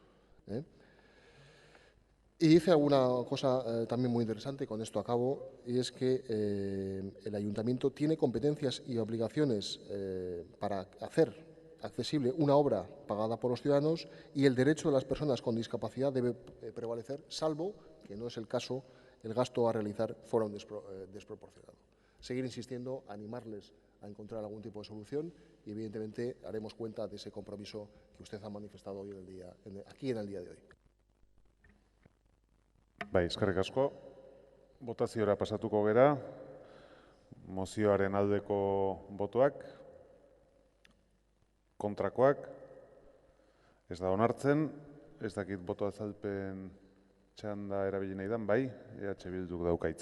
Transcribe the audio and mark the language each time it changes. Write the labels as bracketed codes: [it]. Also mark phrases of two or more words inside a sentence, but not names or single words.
[es] Y dice alguna cosa también muy interesante, con esto acabo, y es que el ayuntamiento tiene competencias y obligaciones para hacer accesible una obra pagada por los ciudadanos y el derecho de las personas con discapacidad debe prevalecer, salvo, que no es el caso, el gasto a realizar fuera un desproporcionado. Seguir insistiendo, animarles a encontrar algún tipo de solución y, evidentemente, haremos cuenta de ese compromiso que usted ha manifestado hoy aquí en el día de hoy. [eu] Bai, eskerrik asko. Botaziora pasatuko gera. Mozioaren aldeko botoak, kontrakoak, ez da onartzen, ez dakit boto azalpen txanda erabili nahi dan, bai, EH Bilduk dauka hitza.